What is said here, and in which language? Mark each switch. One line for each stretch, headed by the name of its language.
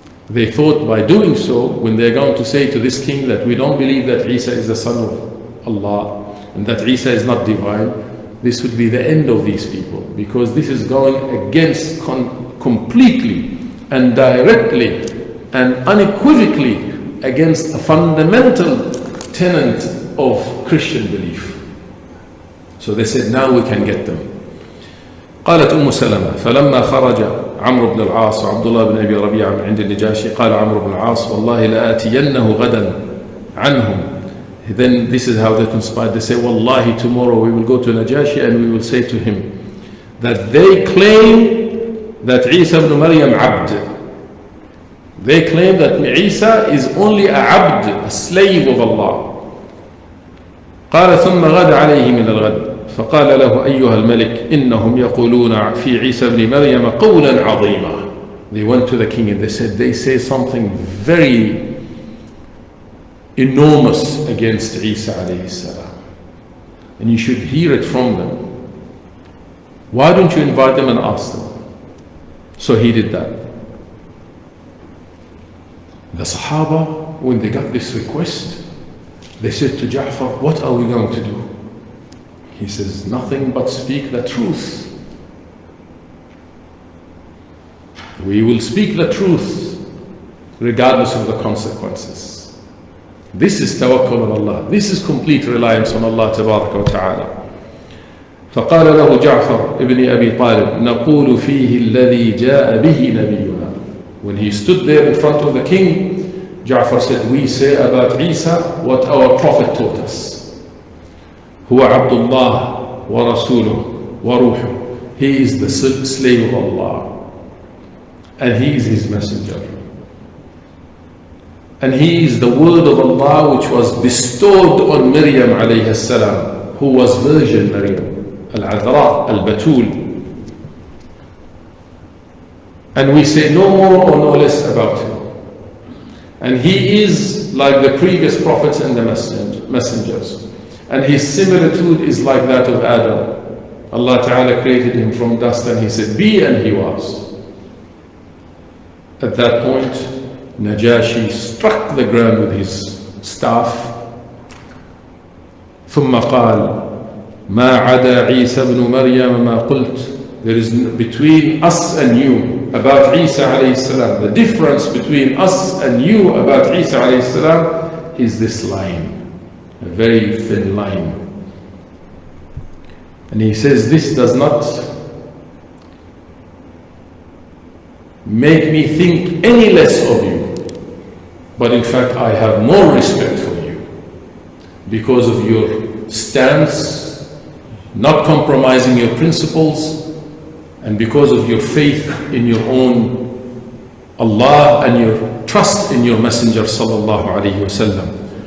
English: They thought by doing so, when they're going to say to this king that we don't believe that Isa is the son of Allah and that Isa is not divine, this would be the end of these people, because this is going against completely and directly and unequivocally against a fundamental tenet of Christian belief. So they said, now we can get them.
Arabic: قالت أم سلمة فلما خرج عمرو بن العاص وعبد الله بن أبي ربيعة من عند النجاشي قال عمرو بن العاص والله لآتينه غدا عنهم.
English: Then this is how they conspired. They say, Wallahi, tomorrow we will go to Najashi and we will say to him that they claim that Isa ibn Maryam abd. They claim that Isa is only a abd, a slave of Allah.
Arabic: قال ثم غدا عليه من الغد فقال له أيها الملك إنهم يقولون في عيسى ابن مريم قولا عظيما.
English: They went to the king and they said, they say something very enormous against Isa alayhi salam, and you should hear it from them. Why don't you invite them and ask them? So he did that. The Sahaba, when they got this request, they said to Ja'far, what are we going to do? He says, nothing but speak the truth. We will speak the truth regardless of the consequences. This is tawakkul on Allah. This is complete reliance on Allah tabaraka wa ta'ala.
Arabic: فقال له جعفر ابن أبي طالب نقول فيه الذي جاء به نبينا.
English: When he stood there in front of the king, Ja'far said, we say about Isa what our prophet taught us.
Arabic: هو عبد الله ورسوله وروحه.
English: He is the slave of Allah and he is his messenger. And he is the word of Allah which was bestowed on Maryam alayhi salam, who was Virgin Maryam, al-Adra, al-Batul. And we say no more or no less about him. And he is like the previous prophets and the messengers. And his similitude is like that of Adam. Allah Ta'ala created him from dust and he said, be, and he was. At that point, Najashi struck the ground with his staff.
Arabic: ثم قال ما عدا عيسى بن مريم ما قلت.
English: There is between us and you about Isa alayhi salam. The difference between us and you about Isa alayhi salam is this line, a very thin line. And he says, this does not make me think any less of you, but in fact I have more respect for you because of your stance, not compromising your principles, and because of your faith in your own Allah and your trust in your Messenger sallallahu alayhi wasallam.